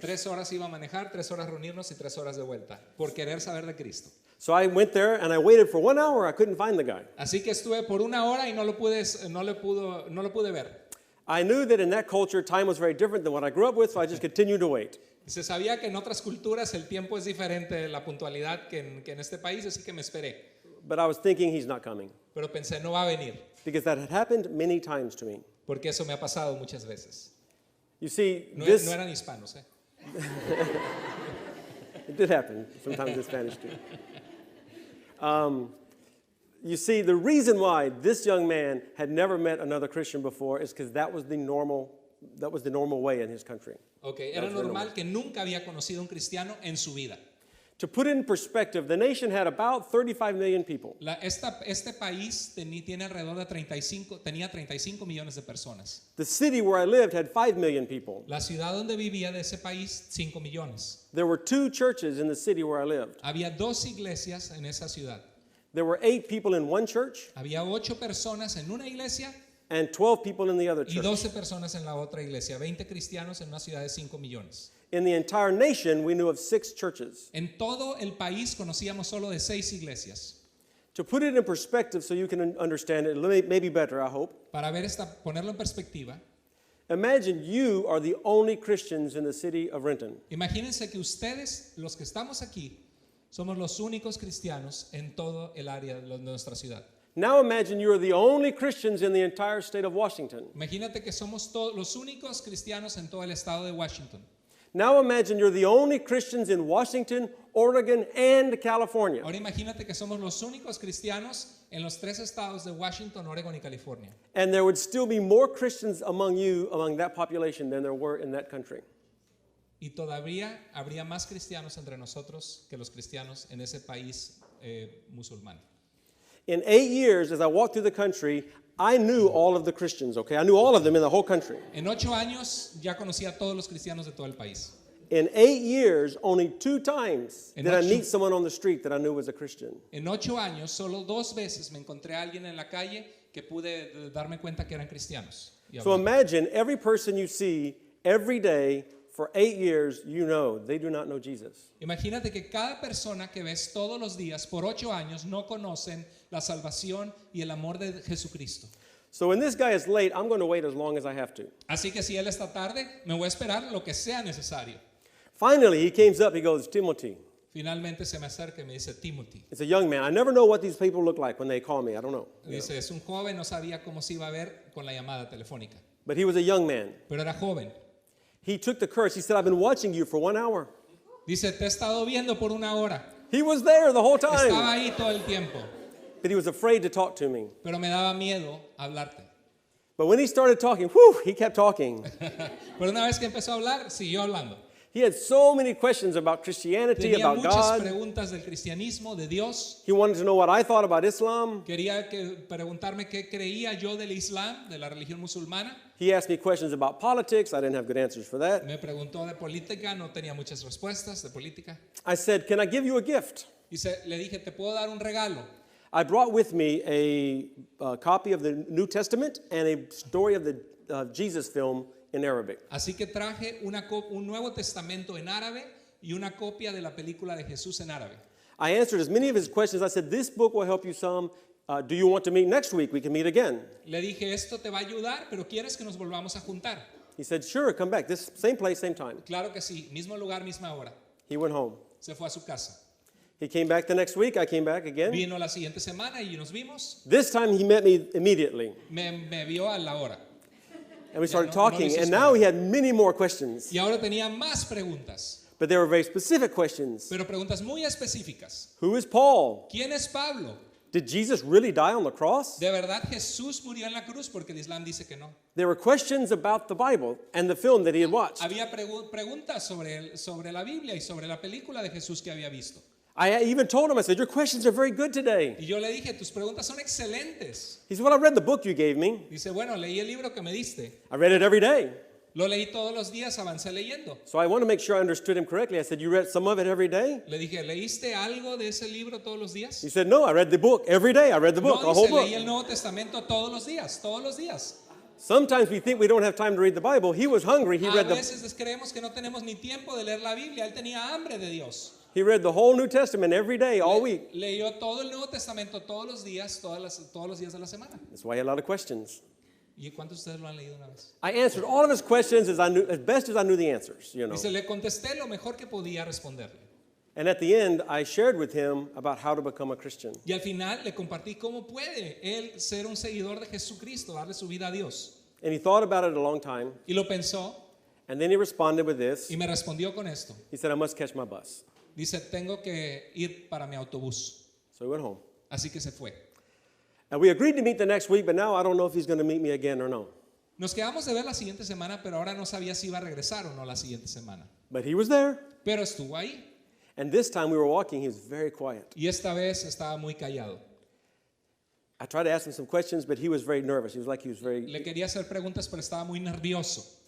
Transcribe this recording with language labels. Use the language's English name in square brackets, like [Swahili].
[Spanish] 3 horas iba a manejar, 3 horas reunirnos y 3 horas de vuelta por querer saber de Cristo. [English] So I went there and I waited for 1 hour. I couldn't find the guy. [Spanish] Así que estuve por 1 hora y no lo pude ver. [English] I knew that in that culture time was very different than what I grew up with, so I just continued to wait. [Spanish] Se sabía que en otras culturas el tiempo es diferente, la puntualidad que en este país, así que me esperé. [English] But I was thinking he's not coming [Spanish] Pero pensé, no va a venir, [English] because that had happened many times to me. [Spanish] porque eso me ha pasado muchas veces. [English] You see, [Spanish] No [English] this [Spanish] eran hispanos, ¿eh? [English] it did happen sometimes in Spanish too. You see, the reason why this young man had never met another Christian before is because that was the normal way in his country. [Spanish] Okay, era normal que nunca había conocido un cristiano en su vida. [English] To put it in perspective, the nation had about 35 million people. [Spanish] Este país tiene alrededor de 35 millones de personas. [English] The city where I lived had 5 million people. [Spanish] La ciudad donde vivía de ese país, 5 millones. [English] There were 2 churches in the city where I lived. [Spanish] Había 2 iglesias en esa ciudad. [English] There were 8 people in one church [Spanish] Había 8 personas en una iglesia [English] and 12 people in the other [Spanish] y [English] church. [Spanish] 12 personas en la otra iglesia. 20 cristianos en una ciudad de 5 millones. [English] In the entire nation, we knew of 6 churches. [Spanish] En todo el país conocíamos solo de 6 iglesias. [English] To put it in perspective so you can understand it maybe better, I hope. [Spanish] Para ponerlo en perspectiva, [English] Imagine you are the only Christians in the city of Renton. [Spanish] imagínense que ustedes, los que estamos aquí, somos los únicos cristianos en todo el área de nuestra ciudad. [English] Now imagine you are the only Christians in the entire state of Washington. [Spanish] Imagínate que somos los únicos cristianos en todo el estado de Washington. [English] Now imagine you're the only Christians in Washington, Oregon, and California. [Spanish] Ahora imagínate que somos los únicos cristianos en los 3 estados de Washington, Oregon y California. [English] And there would still be more Christians among that population than there were in that country. [Spanish] Y todavía habría más cristianos entre nosotros que los cristianos en ese país musulmán. [English] In 8 years, as I walked through the country, I knew all of the Christians, okay? I knew all of them in the whole country. [Spanish] En 8 años ya conocía a todos los cristianos de todo el país. [English] In 8 years, only 2 times [Spanish] En [English] did I [Spanish] ocho- [English] meet someone on the street that I knew was a Christian. [Spanish] En 8 años, solo 2 veces me encontré a alguien en la calle que pude darme cuenta que eran cristianos. y [English] So [Spanish] hablar. [English] imagine every person you see every day for 8 years, you know they do not know Jesus. [Spanish] Imagínate que cada persona que ves todos los días por 8 años no conocen la salvación y el amor de Jesucristo. [English] So when this guy is late, I'm going to wait as long as I have to. [Spanish] Así que si él está tarde, me voy a esperar lo que sea necesario. [English] Finally, he comes up, he goes, Timothy. [Spanish] Finalmente se me acerca y me dice, Timothy. [English] It's a young man. I never know what these people look like when they call me. I don't know. [Spanish] Dice, es un joven, no sabía cómo se iba a ver con la llamada telefónica. [English] But he was a young man. [Spanish] Pero era joven. [English] He took the courage. He said, I've been watching you for 1 hour. [Spanish] Dice, te he estado viendo por 1 hora. [English] He was there the whole [Spanish] Estaba [English] time. [Spanish] ahí todo el tiempo. [English] But he was afraid to talk to me. [Spanish] Pero me daba miedo hablarte. [English] But when he started talking, whew, he kept talking. [Spanish] Pero una vez que empezó a hablar, siguió hablando. [English] He had so many questions about Christianity, [Spanish] Tenía [English] about [Spanish] muchas [English] God. [Spanish] preguntas del cristianismo, de Dios. [English] He wanted to know what I thought about Islam. [Spanish] Quería preguntarme qué creía yo del Islam, de la religión musulmana. [English] He asked me questions about politics. I didn't have good answers for that. [Spanish] Me preguntó de política, no tenía muchas respuestas de política. [English] I said, can I give you a gift? [Spanish] Le dije, ¿te puedo dar un regalo? [English] I brought with me a copy of the New Testament and a story of the Jesus film in Arabic. [Spanish] Así que traje un Nuevo Testamento en árabe y una copia de la película de Jesús en árabe. [English] I answered as many of his questions. I said, this book will help you some. Do you want to meet next week? We can meet again. [Spanish] Le dije, esto te va a ayudar, pero ¿quieres que nos volvamos a juntar? [English] He said, sure, come back. This same place, same time. [Spanish] Claro que sí, mismo lugar, misma hora. [English] He went home. [Spanish] Se fue a su casa. [English] He came back the next week. I came back again. [Spanish] Vino la siguiente semana y nos vimos. [English] This time he met me immediately. [Spanish] Me vio a la hora. [English] And we started [Spanish] no lo [English] talking. [Spanish] hizo [English] And now he had many more questions. [Spanish] Y ahora tenía más preguntas, [English] But they were very specific questions. [Spanish] pero preguntas muy específicas. [English] Who is Paul? [Spanish] ¿Quién es Pablo? [English] Did Jesus really die on the cross? [Spanish] ¿De verdad Jesús murió en la cruz? Porque el Islam dice que no. [English] There were questions about the Bible and the film that he had watched. [Spanish] Había preguntas sobre la Biblia y sobre la película de Jesús que había visto. [English] I even told him, I said, your questions are very good today. [Spanish] Y yo le dije, tus preguntas son excelentes. [English] He said, well, I read the book you gave me. [Spanish] Dice, bueno, leí el libro que me diste. [English] I read it every day. [Spanish] Lo leí todos los días, avancé leyendo. [English] So I want to make sure I understood him correctly. I said, you read some of it every day? [Spanish] Le dije, ¿leíste algo de ese libro todos los días? [English] He said, no, I read the book every day. I read the book, [Spanish] No, [English] a whole [Spanish] dice, [English] book. [Spanish] leí el Nuevo Testamento todos los días, todos los días. [English] Sometimes we think we don't have time to read the Bible. He was hungry. He [Spanish] A [English] read [Spanish] veces creemos que no tenemos ni tiempo de leer la Biblia. Él tenía hambre de Dios. [English] the whole New Testament every day, all week. [Spanish] Leyó todo el Nuevo Testamento todos los días, todos los días de la semana. [English] That's why he had a lot of questions. [Spanish] ¿Y cuántos de ustedes lo han leído una vez? [English] I answered all of his questions as best as I knew the answers, you know. [Spanish] Dice, le contesté lo mejor que podía responderle. [English] And at the end, I shared with him about how to become a Christian. [Spanish] Y al final le compartí cómo puede él ser un seguidor de Jesucristo, darle su vida a Dios. [English] And he thought about it a long time. [Spanish] Y lo pensó [English] And then he responded with this. [Spanish] y me respondió con esto. [English] He said, I must catch my bus. [Spanish] Dice, tengo que ir para mi autobús. [English] So he went home. [Spanish] Así que se fue. [English] And we agreed to meet the next week, but now I don't know if he's going to meet me again or no. [Spanish] Nos quedamos de ver la siguiente semana, pero ahora no sabía si iba a regresar o no la siguiente semana. [English] But he was there. [Spanish] Pero estuvo ahí. [English] And this time we were walking, he was very quiet. [Spanish] Y esta vez estaba muy callado. [English] I tried to ask him some questions, but he was very nervous. He was like he was very... [Spanish] Le quería hacer preguntas, pero estaba muy nervioso.